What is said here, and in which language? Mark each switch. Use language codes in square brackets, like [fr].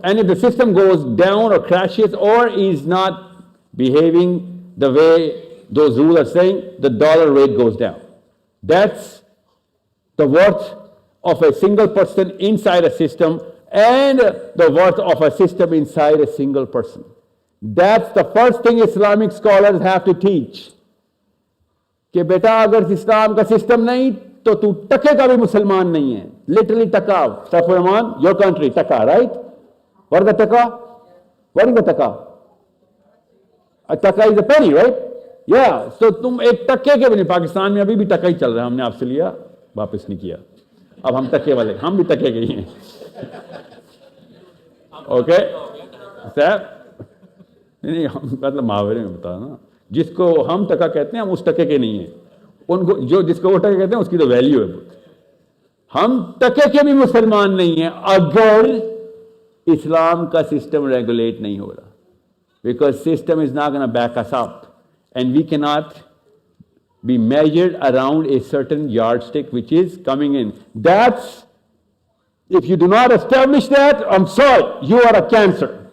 [en] And if the system goes down or crashes or is not behaving the way those rules are saying, the dollar rate goes down. That's the worth of a single person inside a system and the worth of a system inside a single person. That's the first thing Islamic scholars have to teach. [hi] कि बेटा अगर इस्लाम का system नहीं तो तू टके का भी मुसलमान नहीं है. [en] Literally taka. Rahman, your country, taka, right? What is the taka? What is the taka? A taka is a penny, right? Yeah. [hi] So तुम एक टके के भी नहीं. पाकिस्तान में अभी भी टका ही चल रहा है. हमने आपसे लिया, वापस नहीं किया. अब हम टके वाले, हम भी टके के ही हैं. [en] Okay? [hi] सर नहीं, मतलब मुहावरे में बता ना, जिसको हम टका कहते हैं हम उस टके के नहीं हैं. उनको जो जिसको वो टके कहते हैं उसकी तो वैल्यू है. हम टके के भी मुसलमान नहीं हैं अगर इस्लाम का सिस्टम रेगुलेट नहीं हो रहा. [en] Because system is not gonna back us up and we can not be measured around a certain yardstick which is coming in. That's, if you do not establish that, I'm sorry, you are a cancer.